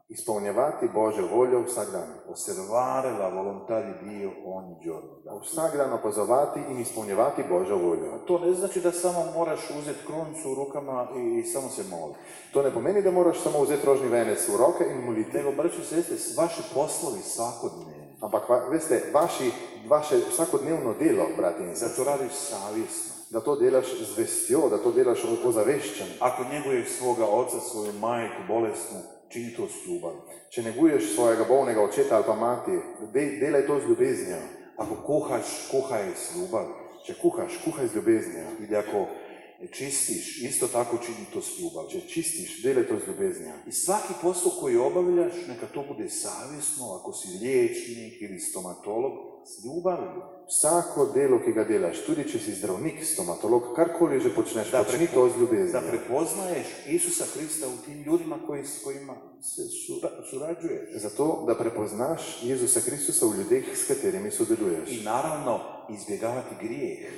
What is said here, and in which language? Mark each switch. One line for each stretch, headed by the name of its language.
Slovenian: Izpolnjevati Božjo voljo vsak dan.
Italian: Osservare la volontà di Dio ogni giorno.
Slovenian: Vsak dan opazovati in izpolnjevati Božjo voljo.
Croatian: To ne znači da samo moraš uzeti kruncu u rukama i samo se moliti.
Slovenian: To ne pomeni, da moraš samo vzeti rožni venec v roke in moliti.
Croatian: Nego, braći i sestre, vaši poslovi svakodnevni.
Slovenian: Ampak, veste, vaše vsakodnevno delo, brati in
Croatian: Da
Slovenian: sestre,
Croatian: to radiš savjesno.
Slovenian: da to delaš z vestjo, da to delaš ozaveščen.
Croatian: Ako njeguješ svoga oca, svoju majku bolesnu, čini to s ljubavlju.
Slovenian: Če neguješ svojega bolnega očeta ali pa mati, delaj to z ljubeznijo.
Croatian: Ako kuhaš, kuhaj s ljubavi.
Slovenian: Če kuhaš, kuhaj z ljubeznijo.
Croatian: Ili ako čistiš, isto tako čini to s ljubavi.
Slovenian: Če čistiš, delaj to z ljubeznijo.
Croatian: I svaki posao koji obavljaš, neka to bude savjesno, ako si liječnik ili stomatolog, s ljubavlju.
Slovenian: Vsako delo, ki ga delaš, tudi če si zdravnik, stomatolog, karkoli že počneš, počni to z
Croatian: Da
Slovenian: ljubeznijo.
Croatian: prepoznaješ Isusa Krista u tim ljudima s kojima se surađuješ.
Slovenian: Zato, da prepoznaš Jezusa Kristusa v ljudeh, s katerimi sodeluješ.
Croatian: I naravno, izbjegavati grijeh.